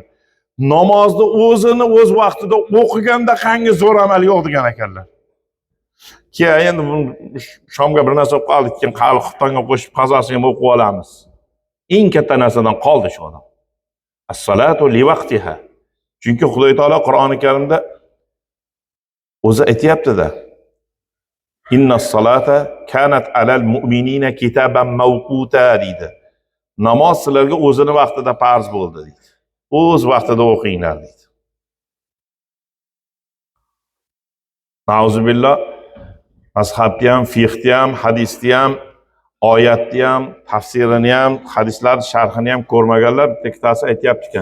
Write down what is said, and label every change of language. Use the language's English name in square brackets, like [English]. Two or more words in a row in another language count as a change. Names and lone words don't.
[Uzbek] Namozni o'zini o'z vaqtida o'qiganda qangi zo'r amal yo'q degan ekanlar. Keyin shomga bir narsa o'qib qoldik, keyin qali xuftonga qo'shib qazosini ham o'qib olamiz. Eng katta narsadan qoldi shu odam. [Arabic] الصلاة لوقتها. [Uzbek] Chunki Xudo taolo Qur'oni Karimda o'zi aytayapti-da. [Arabic] إن الصلاة كانت على المؤمنين كتابا موقوتا deydi. [Uzbek] Namoz sizlarga o'zini vaqtida farz bo'ldi deydi. O'z vaqtida o'qinglar deydi. [Arabic] Nauzubillah. [Uzbek] Mazhabni ham, fiqhni ham, hadisni ham, oyatni ham, tafsirini ham, hadislar sharhini ham ko'rmaganlar bittasi aytayapti ekan.